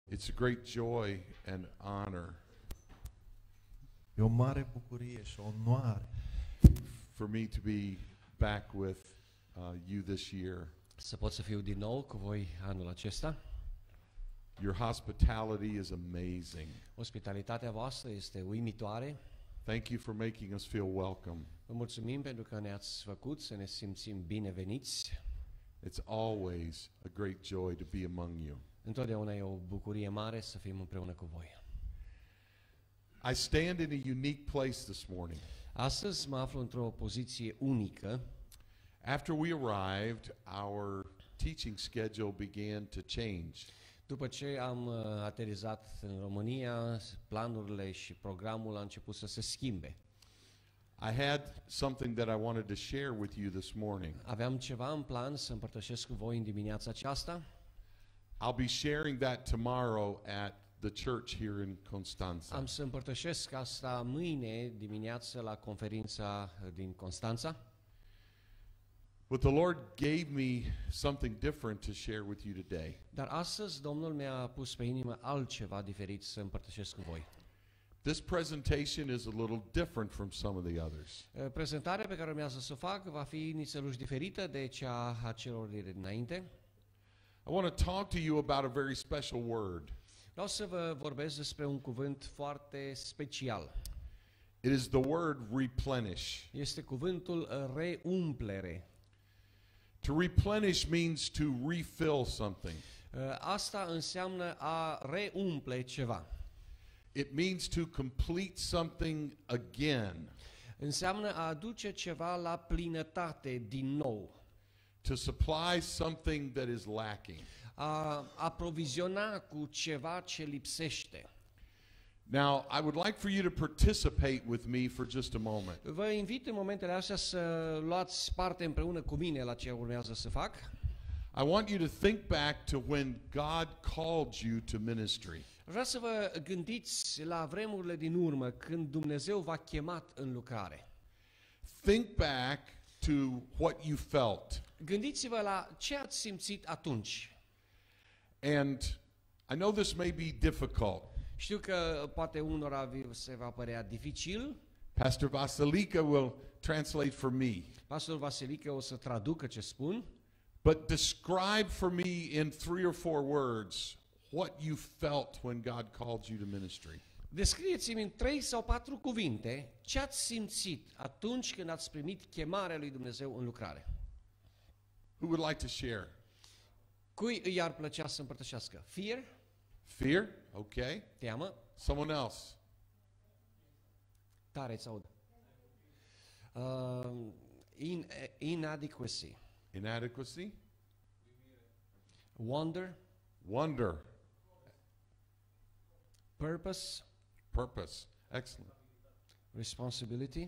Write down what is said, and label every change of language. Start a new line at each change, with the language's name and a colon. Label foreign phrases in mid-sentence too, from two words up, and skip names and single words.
English: It's a great joy and honor
Romanian: E o mare bucurie și o onoare
English: for me to be back with you this year.
Romanian: Să pot să fiu din nou cu voi anul acesta.
English: Your hospitality is amazing.
Romanian: Ospitalitatea voastră este uimitoare.
English: Thank you for making us feel welcome.
Romanian: Vă mulțumim pentru că ne-ați făcut să ne simțim bineveniți.
English: It's always a great joy to be among you.
Romanian: Întotdeauna e o bucurie mare să fim împreună cu voi.
English: I stand in a unique place this morning.
Romanian: Astăzi mă aflu într-o poziție unică.
English: After we arrived, our teaching schedule began to change.
Romanian: După ce am aterizat în România, planurile și programul a început să se schimbe.
English: I had something that I wanted to share with you this morning.
Romanian: Aveam ceva în plan să împărtășesc cu voi în dimineața aceasta.
English: I'll be sharing that tomorrow at the church here in Constanta.
Romanian: Am să împărtășesc asta mâine dimineață la conferința din Constanța.
English: But the Lord gave me something different to share with you today.
Romanian: Dar astăzi Domnul mi-a pus pe inimă altceva diferit să împărtășesc cu voi.
English: This presentation is a little different from some of the others.
Romanian: Prezentarea pe care urmează să o fac va fi nițeluși diferită de cea a celor dinainte.
English: I want to talk to you about a very special word.
Romanian: Vreau să vă vorbesc despre un cuvânt foarte special.
English: It is the word replenish.
Romanian: Este cuvântul reumplere.
English: To replenish means to refill something.
Romanian: Asta înseamnă a reumple ceva.
English: It means to complete something again.
Romanian: Înseamnă a aduce ceva la plinătate din nou.
English: To supply something that is lacking.
Romanian: A aproviziona cu ceva ce lipsește.
English: Now, I would like for you to participate with me for just a moment.
Romanian: Vă invit în momentele astea să luați parte împreună cu mine la ce urmează să fac.
English: I want you to think back to when God called you to ministry.
Romanian: Vreau să vă gândiți la vremurile din urmă când Dumnezeu v-a chemat în lucrare.
English: Think back to what you felt.
Romanian: Gândiți-vă la ce ați simțit atunci.
English: And I know this may be difficult.
Romanian: Știu că poate unora se va părea dificil.
English: Pastor Vasilika will translate for me.
Romanian: Pastor Vasilica o să traducă ce spun.
English: But describe for me in 3 or 4 words what you felt when God called you to ministry.
Romanian: Descrieți-mi în 3 sau 4 cuvinte ce ați simțit atunci când ați primit chemarea lui Dumnezeu în lucrare.
English: Who would like to share?
Romanian: Cui îi ar plăcea să împărtășească?
English: Fear? Fear? Okay.
Romanian: Teamă?
English: Someone else.
Romanian: Tare îți aud.
English: Inadequacy. Inadequacy? Wonder? Wonder. Purpose? Purpose. Excellent. Responsibility?